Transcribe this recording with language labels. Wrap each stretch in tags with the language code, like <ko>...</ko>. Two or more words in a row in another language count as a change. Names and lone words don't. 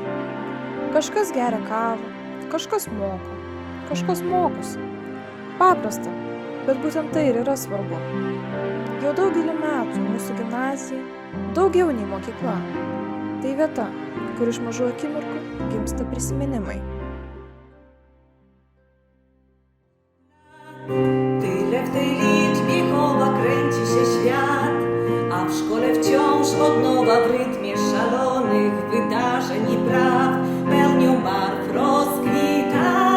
<lt>Kažkas geria kavą, kažkas moko, kažkas mokosi. Paprasta, bet būtent tai ir yra svarbu. Jau daugelį metų mūsų gimnazija daugiau nei mokykla. Tai vieta, kur iš mažų akimirkų gimsta prisiminimai.</lt> <pl>Tyle w tej liczbie chowa kręci się świat, a w szkole wciąż od nowa w rytmie szalonych wydarzeń i praw pełnią barw rozkwita.</pl>